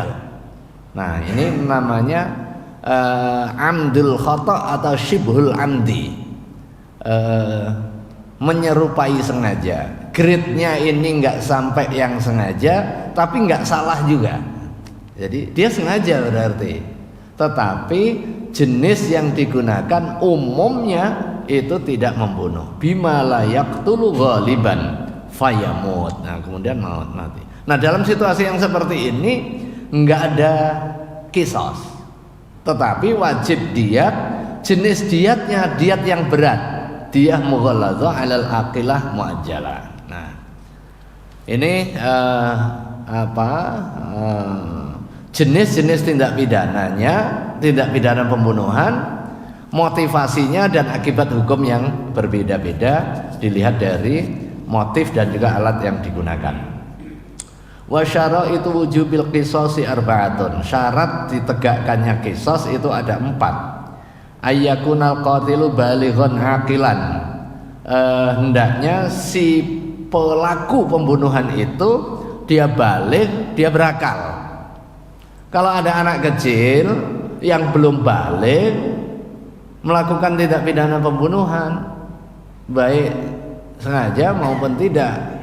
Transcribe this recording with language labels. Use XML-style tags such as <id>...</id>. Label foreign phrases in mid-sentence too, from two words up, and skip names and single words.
<id>Nah ini namanya</id> <ar>عمد الخطأ'</ar> <id>atau</id> <ar>شبه العمد,</ar> <id>menyerupai sengaja. Grade-nya ini nggak sampai yang sengaja, tapi nggak salah juga. Jadi dia sengaja berarti, tetapi jenis yang digunakan umumnya itu tidak membunuh.</id> <ar>بما لا يقتل غالبا فيموت.</ar> <id>Nah, kemudian mati. Nah, dalam situasi yang seperti ini enggak ada qisas. Tetapi wajib diat, jenis diatnya diat yang berat.</id> <ar>دية مغلظة على العاقلة مؤجلة.</ar> <id>Nah, ini jenis-jenis tindak pidananya, tindak pidana pembunuhan, motivasinya dan akibat hukum yang berbeda-beda dilihat dari motif dan juga alat yang digunakan.</id> <ar>وشرائط وجوب القصاص أربعة.</ar> <id>Syarat ditegakkannya qisas itu ada 4.</id> <ar>أن يكون القاتل بالغا عاقلا.</ar> <id>Hendaknya si pelaku pembunuhan itu dia baligh, dia berakal. Kalau ada anak kecil yang belum baligh, melakukan tindak pidana pembunuhan, baik sengaja maupun tidak.</id>